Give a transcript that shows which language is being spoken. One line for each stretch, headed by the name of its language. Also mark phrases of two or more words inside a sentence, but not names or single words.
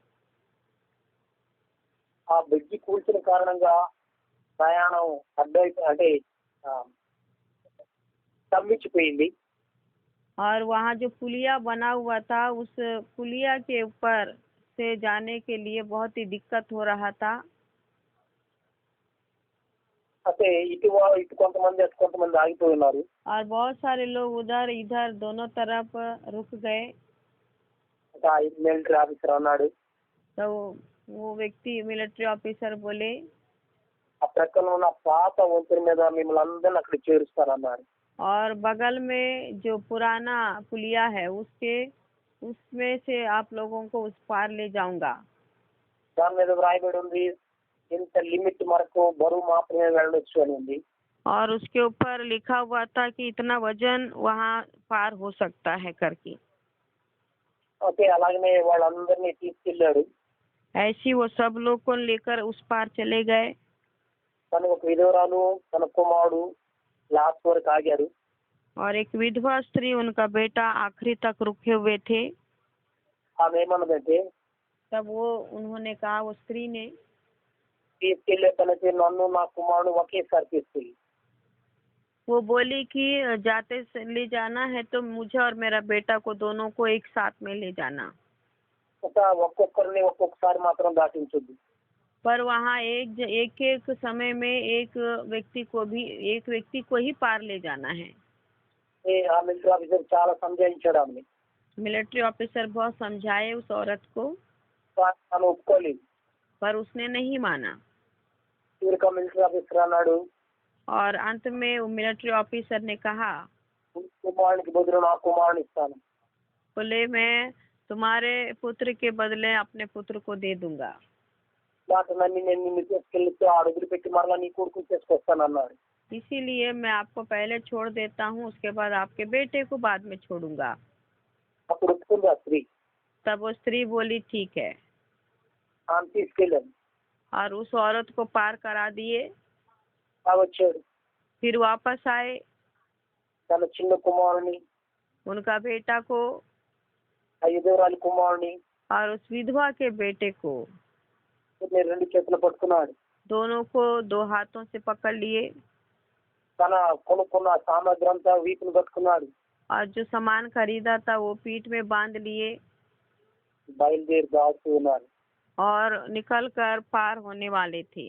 Telugu: ఆ బ్రిడ్జి కూల్చిన కారణంగా ప్రయాణం అంటే స్తంభించిపోయింది.
Hindi: और वहाँ जो पुलिया बना हुआ था, उस पुलिया के ऊपर से जाने के लिए बहुत ही दिक्कत हो रहा था।
Telugu: అంటే ఇటు కొంతమంది అటు కొంతమంది ఆగిపోయి ఉన్నారు.
Hindi: और बहुत सारे लोग उधर इधर दोनों तरफ रुक गए।
English: military officer
Telugu: అన్నాడు,
Hindi: तो वो व्यक्ति
English: military officer
Hindi: बोले,
Telugu: ఆ ప్రక్కన ఉన్న పాత వంతెన మీద మిమ్మల్ని అందరిని అక్కడ చేరుస్తారన్నారు.
Hindi: और बगल में जो पुराना पुलिया है उसमें से आप लोगों को उस पार ले जाऊंगा।
Telugu: దాని మీద వ్రాయబడి ఉంది ఇంత లిమిట్ వరకు బరువు మాత్రమే వెళ్ళొచ్చు అని ఉంది.
Hindi: और उसके ऊपर लिखा हुआ था कि इतना वजन वहाँ पार हो सकता है करके।
Telugu: ఓకే, అలాగనే వాళ్ళందరినీ తీసుకెళ్లాడు.
Hindi: ऐसी वो सब लोग को लेकर उस पार चले गए।
Telugu: తను ఒక విధవరాలు తన కుమారుడు లాస్ట్ వరకు ఆగారు.
Hindi: और एक विधवा स्त्री उनका बेटा आखिरी तक रुके हुए थे।
Telugu: ఆమె ఏమన్నదంటే
Hindi: तब उन्होंने कहा, वो स्त्री ने,
Telugu: తీసుకెళ్లే తనకి నన్ను నా కుమారుడు ఒకేసారి తీసుకెళ్ళి.
Hindi: वो बोली कि जाते से ले जाना है तो मुझे और मेरा बेटा को दोनों को एक साथ में ले जाना।
Telugu: ఒక్కొక్కరిని ఒక్కొక్కసారి మాత్రం దాటించొద్దు.
Hindi: पर वहाँ एक समय में एक व्यक्ति को ही पार ले जाना है।
Telugu: ఆ
English: military officer
Telugu: చాలా సంజాయించాడు ఆమెని.
English: military officer
Hindi: बहुत समझाए उस औरत को,
Telugu: తను ఒప్పుకోలేదు.
Hindi: पर उसने नहीं माना।
Telugu: చివరికి
English: military officer
Telugu: అన్నాడు,
Hindi: और अंत में वो
English: military officer
Hindi: ने कहा,
Telugu: కుమారునికి బదులు నా కుమారుని ఇస్తాను.
Hindi: बोले मैं तुम्हारे पुत्र के बदले अपने पुत्र को दे दूंगा।
Telugu: నాకు నన్ను నేను నిన్ను తీసుకెళ్తే ఆ అడుగులు పెట్టి మరలా నీ కొడుకుని తీసుకొస్తాను అన్నాడు.
Hindi: इसीलिए मैं आपको पहले छोड़ देता हूँ, उसके बाद आपके बेटे को बाद में छोड़ूंगा।
Telugu: అప్పుడు ఒప్పుకుంది ఆ స్త్రీ.
Hindi: तब वो स्त्री बोली ठीक है,
Telugu: ఆమె తీసుకెళ్ళాను.
Hindi: और उस औरत को पार करा दिए।
Telugu: వచ్చాడు.
Hindi: फिर वापस आए,
Telugu: తన చిన్న కుమారుని
Hindi: उनका बेटा को
Telugu: ఆ విధవరాలి కుమారుని
Hindi: और उस विधवा के बेटे को
Telugu: రెండు చేతులు పట్టుకున్నాడు.
Hindi: दोनों को 2 हाथों से पकड़ लिए।
Telugu: తన కొనుక్కున్న సామగ్రి అంతా వీపును కట్టుకున్నాడు.
Hindi: और जो सामान खरीदा था वो पीठ में बांध लिए
Telugu: బయలుదేరి దాటుతూ ఉన్నాడు.
Hindi: और निकल कर पार होने वाले थे।